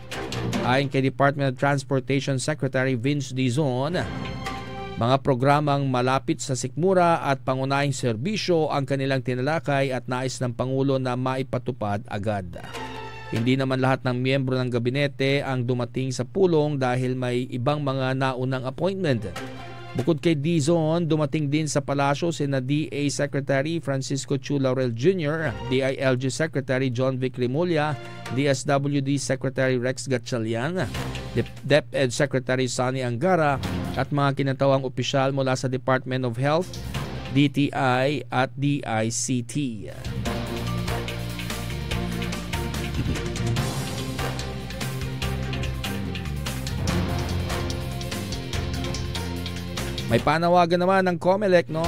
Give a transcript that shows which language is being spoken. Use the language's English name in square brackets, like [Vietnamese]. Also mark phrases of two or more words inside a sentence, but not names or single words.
[Filipino] Ayon kay Department of Transportation Secretary Vince Dizon, mga programang malapit sa sikmura at pangunahing serbisyo ang kanilang tinalakay at nais ng Pangulo na maipatupad agad. Hindi naman lahat ng miyembro ng gabinete ang dumating sa pulong dahil may ibang mga naunang appointment. Bukod kay Dizon, dumating din sa palasyo sina DA Secretary Francisco Chu Laurel Jr., DILG Secretary John Vic Rimulya, DSWD Secretary Rex Gatchalian, DepEd Secretary Sonny Angara at mga kinatawang opisyal mula sa Department of Health, DTI at DICT. May panawagan naman ng COMELEC, no?